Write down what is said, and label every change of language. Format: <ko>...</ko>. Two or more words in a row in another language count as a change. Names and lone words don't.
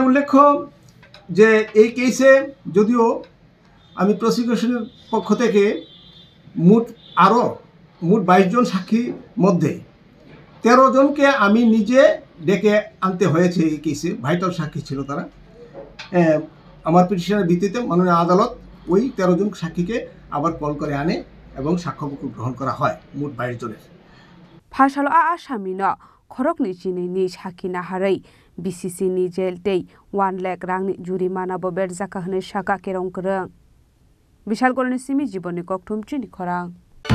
<bn>উল্লেখ্য যে এই কেসে যদিও আমি প্রসিকিউশনের পক্ষ থেকে মোট 22 জন সাক্ষীর মধ্যে 13 জনকে আমি নিজে ডেকে আনতে হয়েছে এই কেসে ভাইটাল সাক্ষী ছিল তারা আমার পিটিশনের ভিত্তিতে মাননীয় আদালত ওই 13 জন সাক্ষীকে আবার কল করে আনে এবং সাক্ষ্যবাক্য গ্রহণ করা হয় মোট 22 জনের</bn> <trp>phasalo a asamino khorokni chini ni sakina harai BCC ni jail tei 1 lakh rangni jurimana bo berjaka hne saka kerong krang Bishalgor ni simi jiboni kokthum chini khorang</trp>